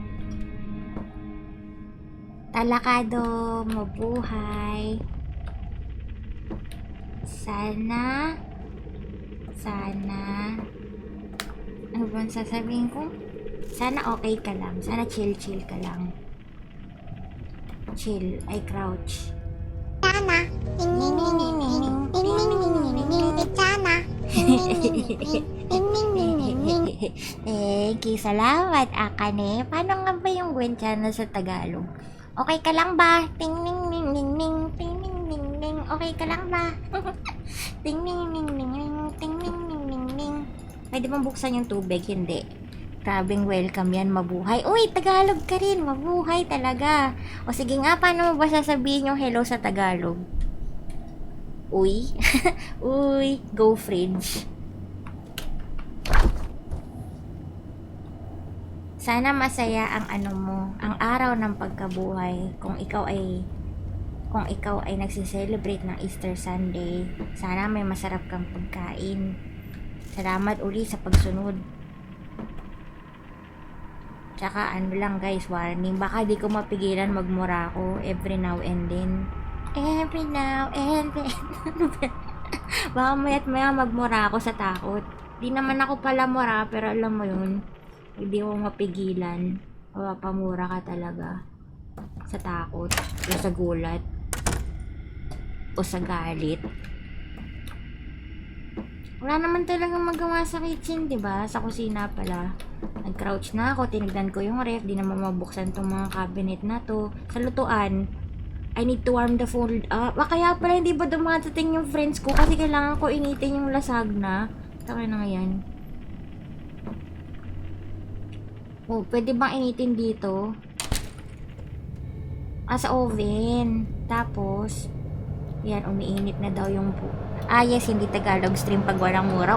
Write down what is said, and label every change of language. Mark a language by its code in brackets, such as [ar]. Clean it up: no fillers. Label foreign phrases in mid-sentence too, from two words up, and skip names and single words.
[tl] Talakado, mabuhay. Sana ano ba sasabihin ko? Sana okay ka lang. Sana chill ka lang. Chill. Ay, crouch. Sana. Ting ning ning ning ning. Ting ning ning ning ning ning. Sana. Ting ning ning ning ning. [en] Thank you. [tl] Salamat, Akane. Paano nga ba yung Gwenchana sa Tagalog? Okay ka lang ba? Ting ning ning ning ning. Ting ning ning ning. Okay ka lang ba? Ting ning ning ning ning. Ting ning ning ning ning. Pwede bang buksan yung tubig? Hindi. Grabing welcome yan, mabuhay. Uy, Tagalog ka rin, mabuhay talaga. O sige nga, paano mo ba sasabihin yung hello sa Tagalog? Uy. Uy, go fridge. Sana masaya ang ang araw ng pagkabuhay kung ikaw ay nagse-celebrate ng Easter Sunday. Sana may masarap kang pagkain. Salamat uli sa pagsunod. Tsaka lang guys, warning, baka di ko mapigilan magmura ako [en] every now and then. Every now and then. [tl] Baka maya't maya magmura ako sa takot. Di naman ako pala mura, pero alam mo yun, hindi mo mapigilan. Mapapamura ka talaga sa takot, o sa gulat, o sa galit. Wala naman talagang magawa sa kitchen, diba? Sa kusina pala. Nag-crouch na ako, tinignan ko yung ref, di naman mabuksan tong mga cabinet na to. Sa lutuan, [en] I need to warm the food up. [tl] Kaya pala hindi ba dumatating yung friends ko kasi kailangan ko initin yung lasagna. Taka na nga yan. Oh, pwede bang initin dito? Sa oven. Tapos, yan, umiinit na daw yung yes, hindi Tagalog stream pag walang mura.